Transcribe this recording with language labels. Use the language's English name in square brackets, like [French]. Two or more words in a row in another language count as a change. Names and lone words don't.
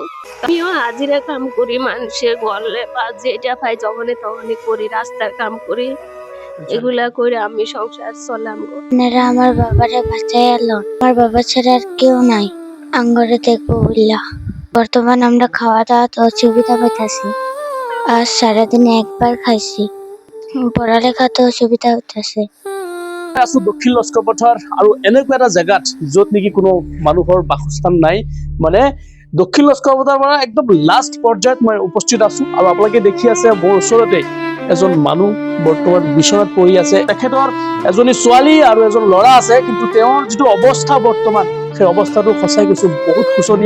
[Bangla] আমিও হাজিরা কাম করি, মানুষের ঘরে বা যেটা পাই যখনই তখনই করি, রাস্তার কাম করি, এগুলা করে আমি সংসার চলাম। আপনারা আমার বাবারে বাঁচাই এলো, আমার বাবা ছাড়া আর কেউ নাই আঙ্গরে দেখবো বললা। বর্তমান আমরা খাওয়া দাওয়া তো অসুবিধা পাইতেছি, আর সারাদিনে একবার খাইছি, পড়ালেখা তো অসুবিধা হইতেছে। [Assamese] আছো দক্ষিণ লস্কৰ পথাৰ আৰু এনেকুৱা এটা জেগাত য'ত নেকি কোনো মানুহৰ বাসস্থান নাই। মানে দক্ষিণ লস্কৰ পথাৰ পৰা একদম লাষ্ট পৰ্যায়ত মই উপস্থিত আছো আৰু আপোনালোকে দেখি আছে মোৰ ওচৰতে এজন মানুহ বৰ্তমান বিচনাত পৰি আছে। তেখেতৰ এজনী ছোৱালী আৰু এজন ল'ৰা আছে, কিন্তু তেওঁৰ যিটো অৱস্থা বৰ্তমান, সেই অৱস্থাটো সঁচাই কৈছো বহুত শোচনীয়।